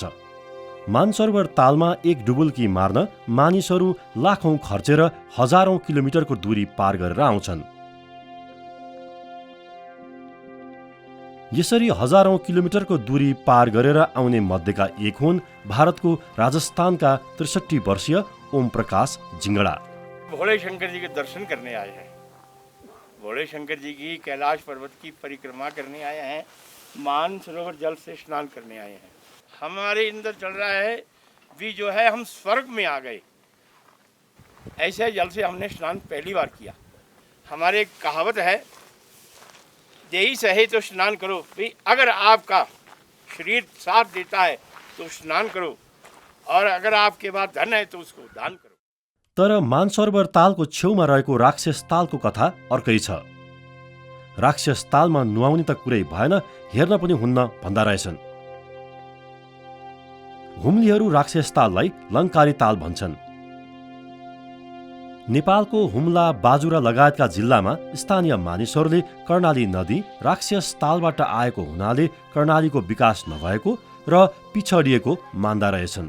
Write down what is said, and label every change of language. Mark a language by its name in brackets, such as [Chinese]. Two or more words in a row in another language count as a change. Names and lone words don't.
[Nepali] मानसरोवर तालमा एक डुबुल्की मार्न मानिसहरू लाखौं खर्चेर हजारौं किलोमिटरको दूरी पार गरेर आउँछन्। यसरी हजारौं किलोमिटरको दूरी पार गरेर आउने मध्येका एक हुन् भारतको राजस्थानका 63 वर्षीय ओम प्रकाश जिंगड़ा। [Hindi] भोले शंकर जी के दर्शन करने आए हैं। भोले शंकर जी की कैलाश पर्वत की परिक्रमा करने आए हैं। मानसरोवर जल से स्नान करने आए हैं। हमारे अंदर चल रहा है भी जो है हम स्वर्ग में आ गए। ऐसे जल से हमने स्नान पहली बार किया। हमारे एक कहावत है, देही सहे तो स्नान करो। भाई अगर आपका शरीर साथ देता है तो स्नान करो, और अगर आपके पास धन है तो उसको दान करो। [Nepali] तर मानसरोवर तालको छेउमा रहेको राक्षस तालको कथा अर्कै छ। राक्षस तालमा नुहाउने त कुरै भएन, हेर्न पनि हुन्न भन्दा रहेछन्। हुम्लीहरू राक्षस ताललाई लङ्कारी ताल भन्छन्। नेपालको हुम्ला, बाजुरा लगायतका जिल्लामा स्थानीय मानिसहरूले कर्णाली नदी राक्षस तालबाट आएको हुनाले कर्णालीको विकास नभएको र पिछडिएको मान्दा रहेछन्।